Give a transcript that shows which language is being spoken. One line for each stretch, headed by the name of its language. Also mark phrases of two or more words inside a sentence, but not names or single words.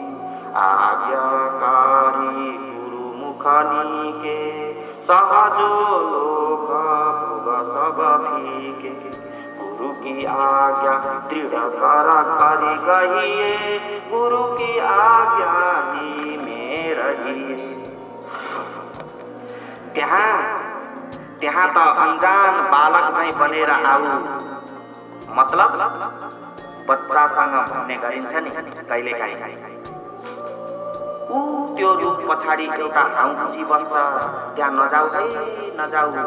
Hindi: आज्ञाकारी गुरु मुख नीके, सहजो लोक भोग सब फीके। गुरु की आज्ञा दृढ़ कर करी गहिए, गुरु की आज्ञा ही में रहिए।
Nepali: त्यहाँ त अनजान बालक चाहिँ बनेर आऊ, मतलब बच्चासँग भन्ने गरिन्छ नि कहिलेकाहीँ। त्यो रूप पछाडि एउटा हाँउजी बस्छ, त्यहाँ नजाऊ है नजाऊ।